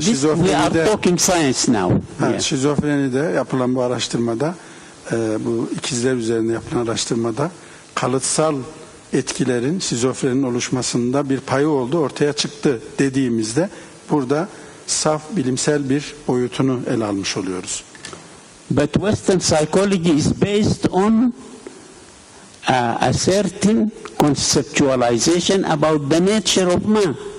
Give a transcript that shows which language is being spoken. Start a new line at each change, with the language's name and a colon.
English: We are talking science now.
Turkish: Evet, şizofrenide yapılan bu araştırmada, bu ikizler üzerinde yapılan araştırmada kalıtsal etkilerin şizofrenin oluşmasında bir payı oldu, ortaya çıktı dediğimizde burada saf bilimsel bir boyutunu ele almış oluyoruz.
English: But Western psychology is based on a certain conceptualization about the nature of man.